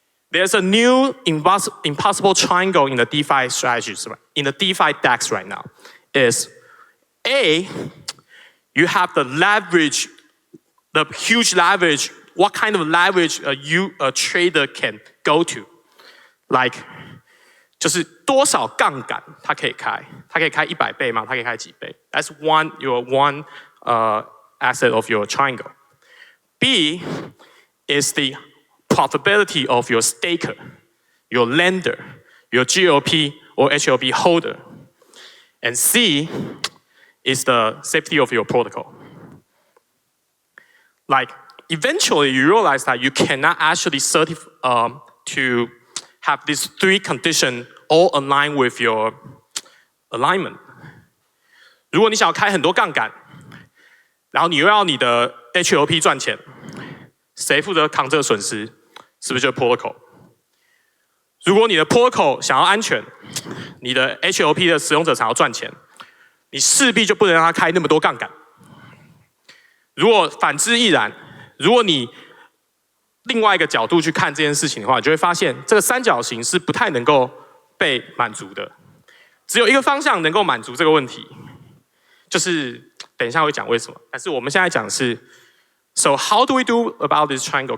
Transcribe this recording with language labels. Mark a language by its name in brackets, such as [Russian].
[English] There's a new impossible triangle in the DeFi strategies, in the DeFi DEX right now. Is A, you have the leverage, the huge leverage. What kind of leverage a trader can go to? Like, [Chinese] 就是多少杠杆它可以开？它可以开100倍吗？它可以开几倍？ [English] That's your one asset of your triangle. B is the profitability of your staker, your lender, your GOP or HLP holder. And C is the safety of your protocol. Like, eventually you realize that you cannot actually to have these three conditions all align with your alignment. [Chinese] 如果你想要开很多杠杆，然后你又要你的 HLP 赚钱，谁负责扛这个损失？是不是就是 protocol？如果你的 protocol 想要安全，你的 HLP 的使用者想要赚钱，你势必就不能让他开那么多杠杆。如果反之亦然，如果你另外一个角度去看这件事情的话，你就会发现这个三角形是不太能够被满足的。只有一个方向能够满足这个问题，就是等一下会讲为什么。但是我们现在讲的是 [English] ，So how do we do about this triangle?